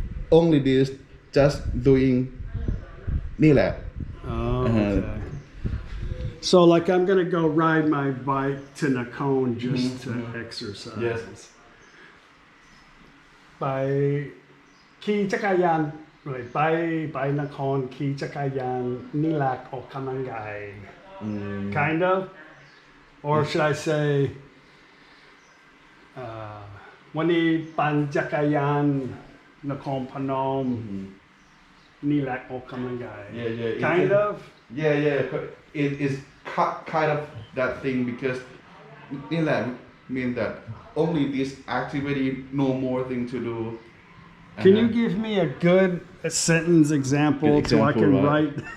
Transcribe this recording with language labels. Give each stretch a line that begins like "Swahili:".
English: only this just doing Nila. Oh, okay. So, like, I'm gonna go ride my bike to Nakhon just to exercise. Yes.
Thai: ไปขี่จักรยานไปนครขี่จักรยานนี่แหละออกกำลังกาย
English: kind of, or should I say
Thai: วันนี้ปั่นจักรยานนครพนมนี่แหละออกกำลังกาย
English: Yeah. kind of. Yeah. It is kind of that thing because Nila mean that only this activity, no more thing to do. Can you give me a good sentence example so I can right? write?